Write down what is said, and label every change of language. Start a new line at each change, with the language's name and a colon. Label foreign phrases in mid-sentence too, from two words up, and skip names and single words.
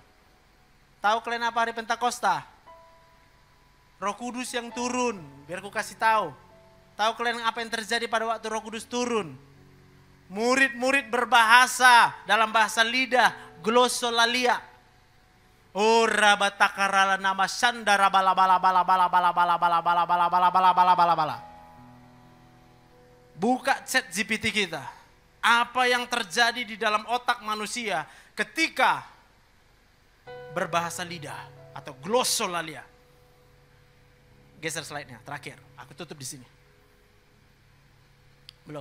Indonesian: Tahu kalian apa hari Pentakosta? Roh Kudus yang turun, biar aku kasih tahu. Tahu kalian apa yang terjadi pada waktu Roh Kudus turun? Murid-murid berbahasa dalam bahasa lidah, glossolalia. Oh rabatakarala nama sandara bala bala bala bala bala bala bala bala bala bala bala bala bala bala. Buka chat GPT kita. Apa yang terjadi di dalam otak manusia ketika berbahasa lidah atau glossolalia. Geser slide-nya terakhir. Aku tutup di sini. Belum.